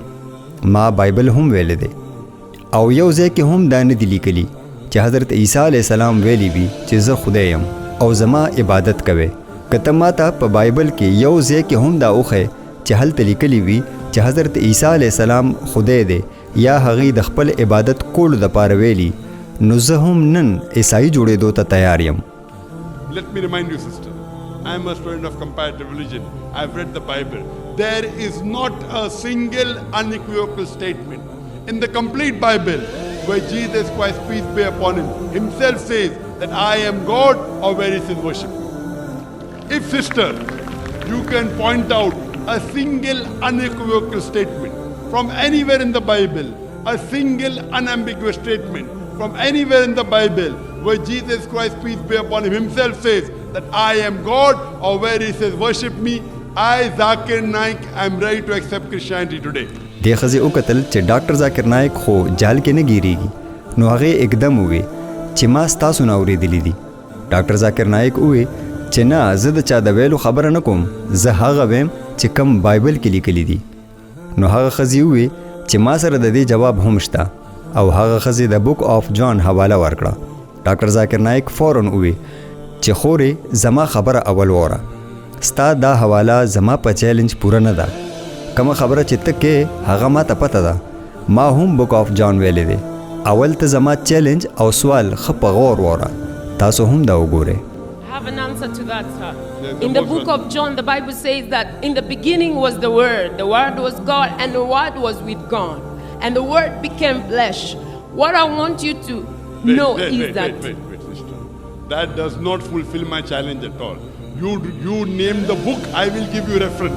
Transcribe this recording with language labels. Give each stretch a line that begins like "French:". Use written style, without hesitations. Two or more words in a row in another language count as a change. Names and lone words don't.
Pashto: ما بایبل هم ویلی دی او یو ځای کې هم دا نه دي لیکلي چې حضرت عیسی علیه السلام ویلی وي چې زه خدای یم او زما عبادت کوئ. که ته ما ته په بایبل کې یو ځای کې هم دا وښیې چې هلته لیکلی وي چې حضرت عیسی علیه السلام خدای دی یا هغې د خپل عبادت کولو دپاره ویلي، نو زه هم نن عیسائی جوړېدو ته تیار یم.
English: Let me remind you, sister, I am a student of comparative religion. I've read the Bible. There is not a single unequivocal statement in the complete Bible where Jesus Christ, peace be upon him, himself says that I am God or where he says worship me. If, sister, you can point out a single unequivocal statement from anywhere in the Bible, a single unambiguous statement from anywhere in the Bible where Jesus Christ, peace be upon him, himself says that I am God or where he says worship me, I, Zakir Naik, am ready to accept Christianity today.
Pashto: دې ښځې وکتل چې ډاکټر ذاکر نایک خو جال کې نه ګیریږي، نو هغې اقدم ووی چې ما ستاسو نه اورېدلي دي. ډاکټر ذاکر نایک ووی چې نه، زه د چا د ویلو خبره نه کوم، زه هغه ویم چې کم بایبل کې لیکلي دي. نو هغه ښځې ووی چې ما سره د دې جواب هم شته او هغه ښځې د بک آف جان حواله ورکړه. ډاکټر ذاکر نایک فوراً ووی چې خورې زما خبره اول وره، ستا دا حواله زما په چیلنج پوره نه ده. کومه خبره چې ته کې هغه ما ته پته ده. ما هم بک آف جان ویلی دی. اول ته زما چیلنج او سوال ښه په غور وره، تاسو هم دا وګورئ.
English: I have an answer to that, sir. In the book of John, the Bible says that in the beginning was the Word was God, and the Word was with God, and the Word became flesh. What I want you to know is that... Wait, sister. That does not fulfill my challenge at all. You name the book, I will give you reference.